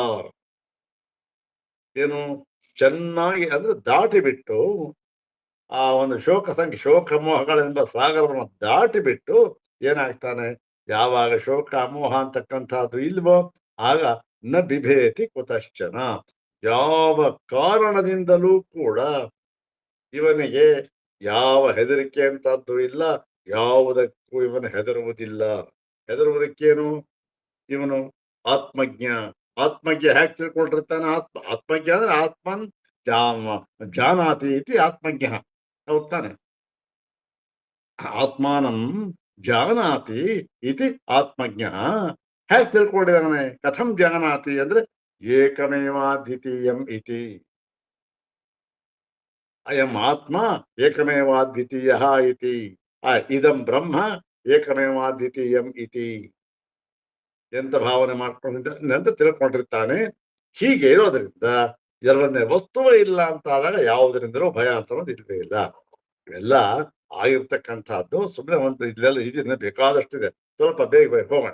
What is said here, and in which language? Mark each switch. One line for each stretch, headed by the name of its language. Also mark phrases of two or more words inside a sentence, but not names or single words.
Kannada: ಏನು ಚೆನ್ನಾಗಿ ಅಂದ್ರೆ ದಾಟಿ ಬಿಟ್ಟು ಆ ಒಂದು ಶೋಕ ಮೋಹಗಳೆಂಬ ಸಾಗರವನ್ನು ದಾಟಿ ಬಿಟ್ಟು ಏನಾಗ್ತಾನೆ, ಯಾವಾಗ ಶೋಕ ಮೋಹ ಅಂತಕ್ಕಂಥದ್ದು ಇಲ್ವೋ ಆಗ
Sanskrit: ನ ಬಿಭೇತಿ ಕುತಶ್ಚನ,
Kannada: ಯಾವ ಕಾರಣದಿಂದಲೂ ಕೂಡ ಇವನಿಗೆ ಯಾವ ಹೆದರಿಕೆ ಅಂತದ್ದು ಇಲ್ಲ, ಯಾವುದಕ್ಕೂ ಇವನು ಹೆದರುವುದಿಲ್ಲ. ಹೆದರುವುದಕ್ಕೇನು, ಇವನು ಆತ್ಮಜ್ಞ. ಆತ್ಮಜ್ಞ ಹೇಗೆ ತಿಳ್ಕೊಂಡಿರ್ತಾನೆ, ಆತ್ಮಜ್ಞ ಅಂದ್ರೆ
Sanskrit: ಆತ್ಮನ್ ಜಾನಾತಿ ಇತಿ ಆತ್ಮಜ್ಞ,
Kannada: ಹೌದ್ ತಾನೆ?
Sanskrit: ಆತ್ಮಾನಂ ಜಾನಾತಿ ಇತಿ ಆತ್ಮಜ್ಞ.
Kannada: ಹೇಗೆ ತಿಳ್ಕೊಂಡಿದ್ದಾನೆ,
Sanskrit: ಕಥಂ ಜಾನಾತಿ ಅಂದ್ರೆ ಏಕಮೇವಾದ್ವಿತೀಯಂ ಇತಿ, ಅಯಂ ಆತ್ಮ ಏಕಮೇವಾದ್ವಿತೀಯ ಇತಿ, ಇದಂ ಬ್ರಹ್ಮ ಏಕಮೇವಾದ್ವಿತೀಯಂ ಇತಿ
Kannada: ಎಂತ ಭಾವನೆ ಮಾಡ್ಕೊಂಡಿದ್ದಾನೆ ಅಂತ ತಿಳ್ಕೊಂಡಿರ್ತಾನೆ. ಹೀಗೆ ಇರೋದ್ರಿಂದ ಎರಡನೇ ವಸ್ತುವೇ ಇಲ್ಲ ಅಂತ ಆದಾಗ ಯಾವುದರಿಂದಲೂ ಭಯ ಅಂತ ಅನ್ನೋದು ಇಲ್ವೇ ಇಲ್ಲ. ಇವೆಲ್ಲ ಆಗಿರ್ತಕ್ಕಂಥದ್ದು ಸುಮ್ಮನೆ ಒಂದು ಇಲ್ಲೆಲ್ಲ ಇದನ್ನ ಬೇಕಾದಷ್ಟಿದೆ, ಸ್ವಲ್ಪ ಬೇಗ ಬೇಗ ಹೋಗೋಣ.